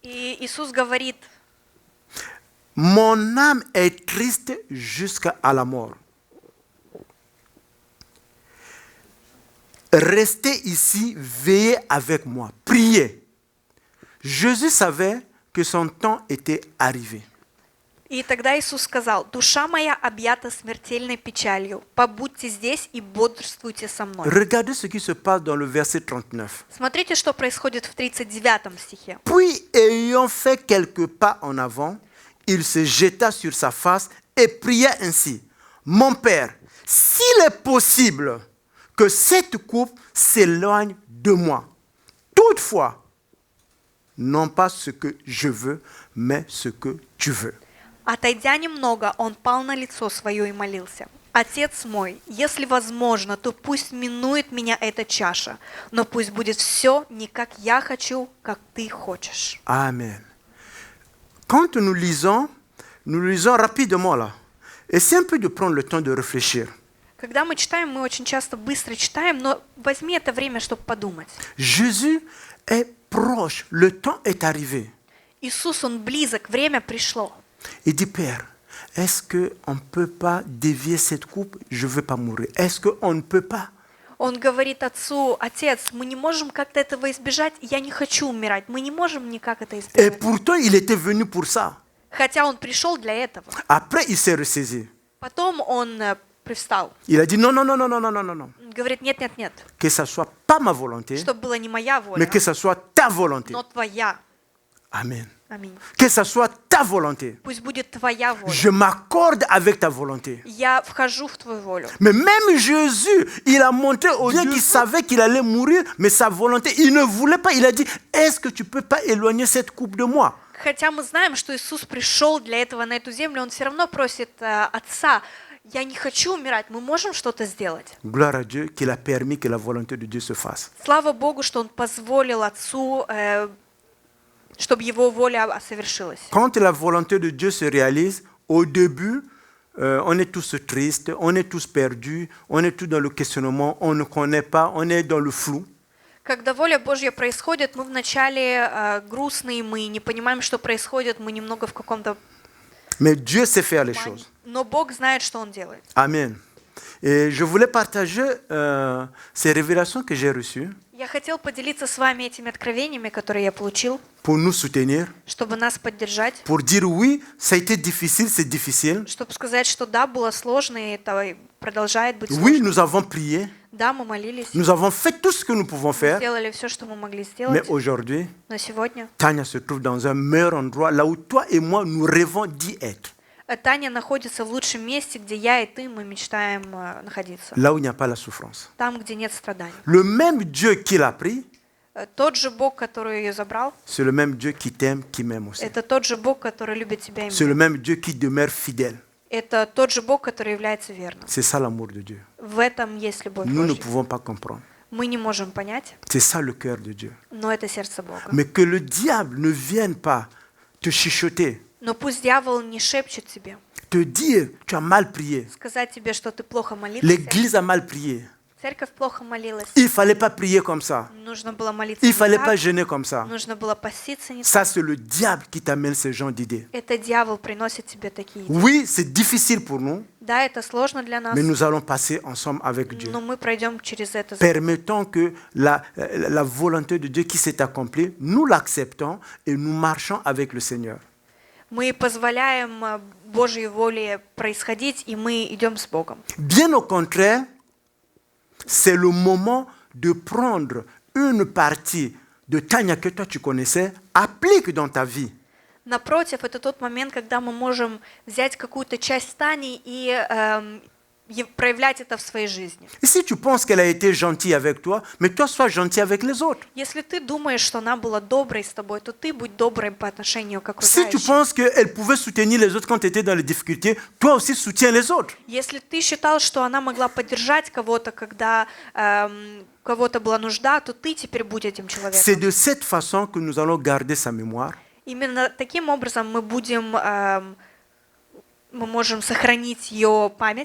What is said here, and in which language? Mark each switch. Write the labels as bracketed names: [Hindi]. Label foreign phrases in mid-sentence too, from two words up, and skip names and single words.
[Russian] И Иисус говорит, [French] mon âme est triste jusqu'à la mort. Restez ici, veillez avec moi, priez. Jésus savait que son temps était arrivé. [Russian] и тогда Иисус сказал, «Душа моя объята смертельной печалью, побудьте здесь и бодрствуйте со мной». [French] Regardez ce qui se passe dans le verset 39. [Russian] Смотрите, что происходит в 39 стихе. [French] Puis, ayant fait quelques pas en avant, il se jeta sur sa face et pria ainsi. Mon Père, s'il est possible que cette coupe s'éloigne de moi. Toutefois, non pas ce que je veux, mais ce que tu veux. [Russian] Отойдя немного, он пал на лицо свое и молился. «Отец мой, если возможно, то пусть минует меня эта чаша, но пусть будет все не как я хочу, как ты хочешь». [French] Amen. Quand nous lisons rapidement là. Essayez un peu de prendre le temps de réfléchir. [Russian] Когда мы читаем, мы очень часто быстро читаем, но возьми это время, чтобы подумать. [French] Jésus est proche, le temps est arrivé. [Russian] Иисус, Он близок, время пришло. [French] Il dit, Père, est-ce qu'on ne peut pas dévier cette coupe? Je ne veux pas mourir. Est-ce qu'on ne peut pas? [Russian] Он говорит Отцу, Отец, мы не можем как-то этого избежать, я не хочу умирать, мы не можем никак это [French] Et [Russian] избежать. [French] pourtant, il était venu pour ça. [Russian] Хотя Он пришел для этого. [French] Après, il s'est ressaisi. [Russian] Потом Он привстал. [French] Il a dit, non, non, non, non, non, non, non, non. [Russian] Он говорит, нет, нет, нет, [French] Que ça ne soit pas ma volonté, [Russian] чтобы была не моя воля, [French] mais que ça soit ta volonté. [Russian] но твоя. [French] Amen. [Russian] Аминь. [French] Que ça soit ta volonté. [Russian] Пусть будет твоя воля. [French] Je m'accorde avec ta volonté. [Russian] Я вхожу в твою волю. [French] Mais même Jésus, il a montré aux dieux qu'il savait qu'il allait mourir, mais sa volonté, il ne voulait pas. Il a dit, est-ce que tu ne peux pas éloigner cette coupe de moi? [Russian] Хотя мы знаем, что Иисус пришел для этого на эту землю, Он все равно просит Отца, я не хочу умирать, мы можем что-то сделать. [French] Gloire à Dieu qu'il a permis que la volonté de Dieu se fasse. [Russian] Слава Богу, что Он позволил Отцу, чтобы Его воля совершилась. [French] Quand la volonté de Dieu se réalise, au début, on est tous tristes, on est tous perdus, on est tous dans le questionnement, on ne connaît pas, on est dans le flou. [Russian] Когда воля Божья происходит, мы вначале грустные, мы не понимаем, что происходит, мы немного в каком-то... [French] Mais Dieu sait faire les choses. [Russian] Но Бог знает, что Он делает. [French] Amen. Et je voulais partager ces révélations que j'ai reçues [Russian] Я хотел поделиться с вами этими откровениями, которые я получил, [French] pour nous soutenir, [Russian] чтобы нас поддержать, [French] pour dire oui, ça a été difficile, c'est difficile. [Russian] чтобы сказать, что да, было сложно, и это продолжает быть [French] Oui, [Russian] сложно. [French] nous avons prié, [Russian] Да, мы молились, [French] nous avons fait tout ce que nous pouvons faire, [Russian] сделали все, что мы могли [French] mais [Russian] сделать, [French] aujourd'hui, [Russian] но сегодня [French] Tania se trouve dans un meilleur endroit, là où toi et moi, nous rêvons d'y être. [Russian] Таня находится в лучшем месте, где я и ты, мы мечтаем находиться. [French] Là où il n'y a pas la souffrance. [Russian] Там, где нет страданий. [French] Le même Dieu qui l'a pris, [Russian] Тот же Бог, который ее забрал, [French] c'est le même Dieu qui t'aime, qui m'aime aussi. [Russian] это тот же Бог, который любит тебя и [French] C'est le [Russian] меня. [French] même Dieu qui demeure fidèle. [Russian] Это тот же Бог, который является верным. [French] C'est ça l'amour de Dieu. [Russian] В этом есть любовь [French] Nous ne [Russian] Божья. [French] pouvons pas comprendre. [Russian] Мы не можем понять, [French] C'est ça le cœur de Dieu. [Russian] но это сердце Бога. [French] Mais que le diable ne vienne pas te chuchoter, [Russian] Но пусть дьявол не шепчет тебе, [French] te dire tu as mal prié, [Russian] сказать тебе, что ты плохо молился. [French] l'église a mal prié, [Russian] Церковь плохо молилась. [French] il ne fallait pas prier comme ça, [Russian] Нужно было молиться [French] il [Russian] не [French] ne fallait [Russian] так, [French] pas jeûner comme ça. [Russian] нужно было поститься не [French] Ça, [Russian] так. [French] c'est le diable qui t'amène ce genre d'idées. [Russian] Это дьявол приносит тебе такие идеи. [French] Oui, c'est difficile pour nous, [Russian] Да, это сложно для нас, [French] mais nous allons passer ensemble avec Dieu. [Russian] но мы пройдем через это. [French] Permettons que la volonté de Dieu qui s'est accomplie, nous l'acceptons et nous marchons avec le Seigneur. [Russian] Мы позволяем Божьей воле происходить, и мы идем с Богом. [French] Bien au contraire, c'est le moment de prendre une partie de Tania que toi tu connaissais, applique dans ta vie. [Russian] Напротив, это тот момент, когда мы можем взять какую-то часть Тани и проявлять это в своей жизни. [French] Et si tu penses qu'elle a été gentille avec toi, mais toi sois gentil avec les autres. [Russian] Если ты думаешь, что она была доброй с тобой, то ты будь доброй по отношению к [French] Si tu [Russian] окружающим. [French] penses qu'elle pouvait soutenir les autres quand tu étais dans les difficultés, toi aussi soutiens les autres. [Russian] Если ты считал, что она могла поддержать кого-то, когда у кого-то была нужда, то ты теперь будь этим [French] C'est [Russian] человеком. [French] de cette façon que nous allons garder sa mémoire. [Russian] Именно таким образом мы можем сохранить ее память,